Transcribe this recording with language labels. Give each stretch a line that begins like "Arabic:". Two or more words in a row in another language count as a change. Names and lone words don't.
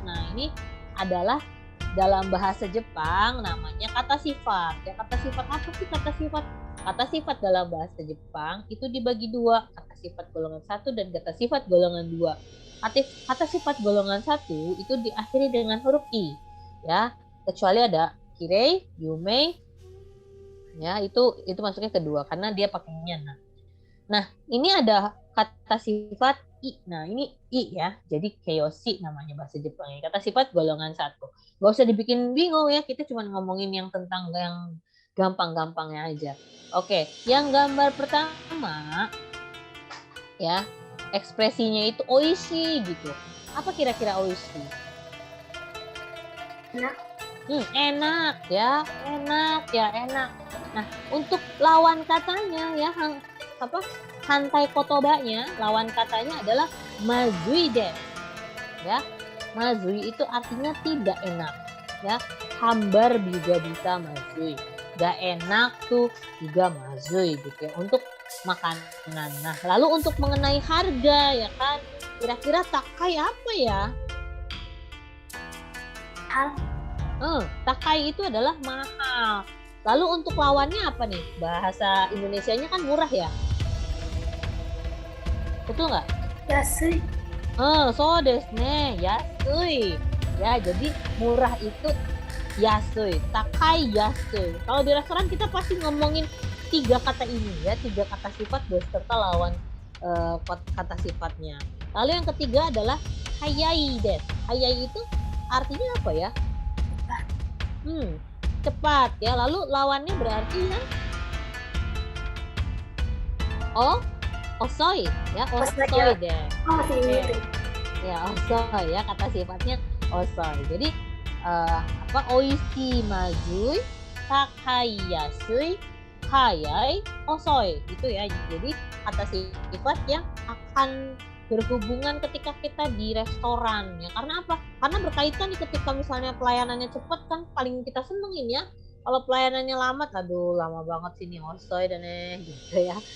Indonesian: Nah ini adalah dalam bahasa Jepang namanya kata sifat. Ya kata sifat apa sih kata sifat? Kata sifat dalam bahasa Jepang itu dibagi dua, kata sifat golongan 1 dan kata sifat golongan 2. Kata sifat golongan 1 itu diakhiri dengan huruf i, ya, kecuali ada
Japanese: きれい、有名,
Indonesian: ya itu masuknya kedua karena dia pakainya na. Nah ini ada kata sifat i. Nah ini i ya, jadi keiyoshi namanya bahasa Jepangnya. Kata sifat golongan 1. Gak usah dibikin bingung ya, kita cuma ngomongin yang tentang yang gampang-gampangnya aja. Oke, yang gambar pertama ya, ekspresinya itu oishi gitu. Apa kira-kira oishi? Enak ya, enak. Nah, untuk lawan katanya ya,
Japanese: 反対言葉nya,
Indonesian: lawan katanya adalah
Japanese: まずいです.
Indonesian: Ya, mazui itu artinya tidak enak. Ya, hambar juga bisa mazui. Gak enak tuh juga mazui gitu ya, untuk makanan. Nah, lalu untuk mengenai harga ya kan, kira-kira takai apa ya? mahal. Takai itu adalah mahal. Lalu untuk lawannya apa nih? Bahasa Indonesianya kan murah ya? Betul nggak? Yasui.
Japanese: そうですね、安い.
Indonesian: Ya, jadi murah itu yasui,
Japanese: 高い安い.
Indonesian: Kalau di restoran kita pasti ngomongin 3 kata ini ya, 3 kata sifat beserta lawan kata sifatnya. Lalu yang ketiga adalah
Japanese: 速いです.
Indonesian: Hayai itu artinya apa ya? Cepat ya. Lalu lawannya berarti ya osoi ya, osoi deh. Oh, sini itu. Ya, osoi ya, kata sifatnya osoi.
Japanese: Jadi おいしいまずい、高い安い、速い、遅い.
Indonesian: Itu ya. Jadi kata sifat yang akan berhubungan ketika kita di restoran ya. Karena apa? Karena berkaitan nih, ketika misalnya pelayanannya cepat kan paling kita senengin ya. Kalau pelayanannya lama, aduh lama banget sini osoi dan gitu ya.